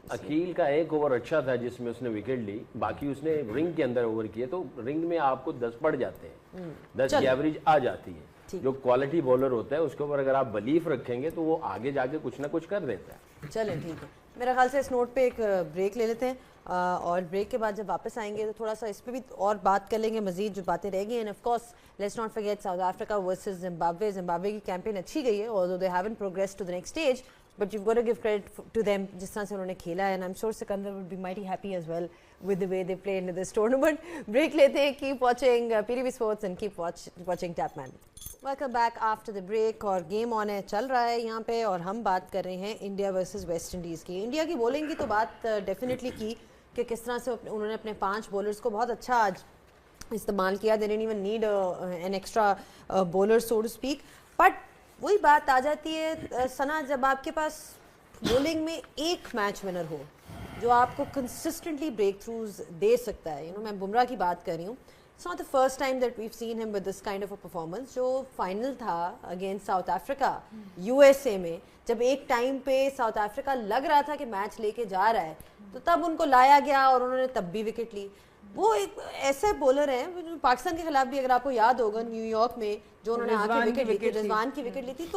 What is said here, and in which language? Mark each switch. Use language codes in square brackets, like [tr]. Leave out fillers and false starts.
[ur] عقیل کا 1 اوور اچھا تھا جس میں اس نے وکٹ لی, باقی اس نے رنگ کے اندر اوور کیے تو رنگ میں آپ کو 10 پڑ جاتے ہیں, 10 کی ایوریج آ جاتی ہے. جو کوالٹی بولر ہوتا ہے اس کے اوپر اگر آپ بلیف رکھیں گے تو وہ آگے جا کے کچھ نہ کچھ کر دیتا ہے. چلیں ٹھیک ہے, میرا خیال سے اس نوٹ پہ ایک بریک لے لیتے ہیں اور بریک کے بعد جب واپس آئیں گے تو تھوڑا سا اس پہ بھی اور بات کر لیں گے, مزید جو باتیں رہ گئی ہیں. [en] of course let's not forget [ur] South Africa versus Zimbabwe کی کیمپین اچھی گئی ہے, [en] although they haven't progressed to the next stage, but you've got to give credit to them [ur] جس طرح سے انہوں نے کھیلا ہے, [en] and I'm sure Sikandar would be mighty happy as well with the way they played in this tournament. [ur] Break لیتے ہیں, [en] keep watching PTV Sports and keep watching Tapman. Welcome back after the break. [ur] اور game آن ہے, چل رہا ہے یہاں پہ, اور ہم بات کر رہے ہیں انڈیا ورسز ویسٹ انڈیز کی. انڈیا کی بولنگ کی تو بات ڈیفینیٹلی کی کہ کس طرح سے انہوں نے اپنے 5 بولرز کو بہت اچھا آج استعمال کیا. [en] they didn't even need an extra bowler so to speak. [ur] But وہی بات آ جاتی ہے ثنا, جب آپ کے پاس بولنگ میں ایک میچ ونر ہو جو آپ کو کنسسٹنٹلی بریک تھروز دے سکتا ہے. میں بمراہ کی بات کر رہی ہوں. [en] It's not the first time that we've seen him with this kind of a performance. [ur] جو فائنل تھا اگینسٹ ساؤتھ افریقہ USA میں, جب ایک ٹائم پہ ساؤتھ افریقہ لگ رہا تھا کہ میچ لے کے جا رہا ہے تو تب ان کو لایا گیا اور انہوں نے تب بھی وکٹ لی. وہ ایک ایسے بولر ہیں پاکستان کے خلاف بھی, اگر آپ کو یاد ہوگا نیو یارک میں جو انہوں نے آ کے وکٹ لی تھی, رضوان کی وکٹ لی تھی.